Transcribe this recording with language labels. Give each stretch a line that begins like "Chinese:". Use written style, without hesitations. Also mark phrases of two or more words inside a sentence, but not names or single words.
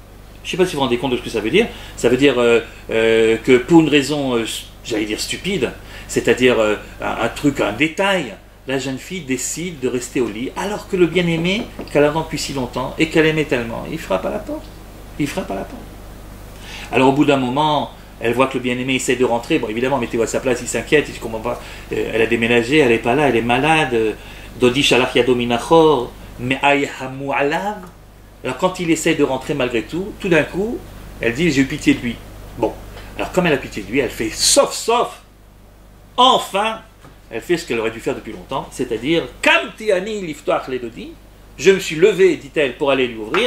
French: Je sais pas si vous vous rendez compte de ce que ça veut dire. Ça veut dire que pour une raison, j'allais dire stupide, c'est-à-dire un truc, un détail, la jeune fille décide de rester au lit, alors que le bien-aimé, qu'elle attend depuis si longtemps, et qu'elle aimait tellement, il frappe à la porte. Il frappe à la porte. Alors au bout d'un moment, elle voit que le bien-aimé essaie de rentrer. Bon, évidemment, mettez-vous à sa place, il s'inquiète, il ne comprend pas. Elle a déménagé, elle n'est pas là, elle est malade.
Hebrew: דודי שלח ידו מן החור, מעי המו עליו.
French: Alors quand il essaie de rentrer malgré tout d'un coup, elle dit, j'ai eu pitié de lui. Bon, alors comme elle a pitié de lui, elle fait sauf, enfin, elle fait ce qu'elle aurait dû faire depuis longtemps, c'est-à-dire,
Hebrew: קמתי אני לפתוח לדודי,
French: je me suis levé, dit-elle, pour aller lui ouvrir.